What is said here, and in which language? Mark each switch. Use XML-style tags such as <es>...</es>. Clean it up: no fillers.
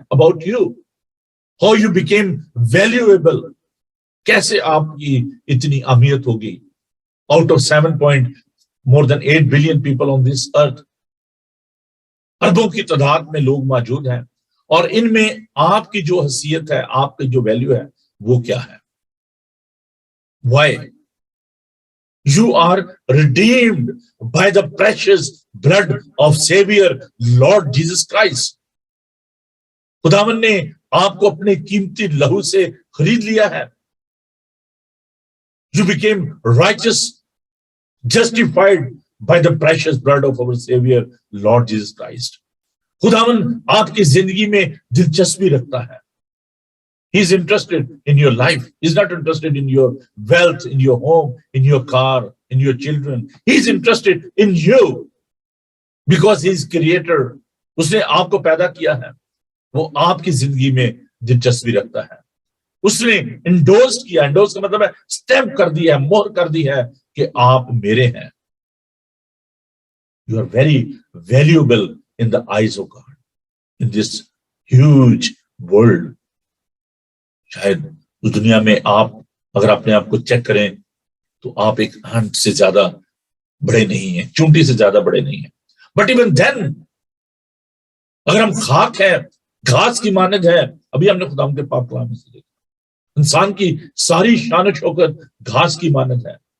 <en>about you, how you became valuable,</en> <ur>کیسے آپ کی اتنی اہمیت ہوگی.</ur> <en>out of 7.8 billion people on this earth,</en> <ur>اربوں کی تعداد میں لوگ موجود ہیں, اور ان میں آپ کی جو حیثیت ہے, آپ کی جو ویلیو ہے وہ کیا ہے.</ur> <en>Why? You are redeemed by the precious blood of Savior Lord Jesus Christ.</en> <ur>خداوند نے آپ کو اپنے قیمتی لہو سے خرید لیا ہے.</ur> <en>You became righteous, justified by the precious blood of our Savior Lord Jesus Christ.</en> <ur>خداوند آپ کی زندگی میں دلچسپی رکھتا ہے.</ur> <en>He is interested in your life. He is not interested in your wealth, in your home, in your car, in your children. He is interested in you because he is creator.</en> <ur>اس نے آپ کو پیدا کیا ہے, وہ آپ کی زندگی میں دلچسپی رکھتا ہے. اس نے انڈورس کیا, انڈورس کا مطلب ہے اسٹیمپ کر دی ہے, مہر کر دی ہے کہ آپ میرے ہیں.</ur> <en>You are very valuable in the eyes of God in this huge world.</en> <ur>شاید اس دنیا میں آپ اگر اپنے آپ کو چیک کریں تو آپ ایک ہنٹ سے زیادہ بڑے نہیں ہیں, چونٹی سے زیادہ بڑے نہیں ہیں.</ur> <en>but even then</en> <ur>اگر ہم خاک ہیں, گھاس کی مانند ہے, ابھی ہم نے خدا کے پاک کلام میں سے دیکھا, انسان کی ساری شان و شوکت گھاس کی مانند ہے.</ur>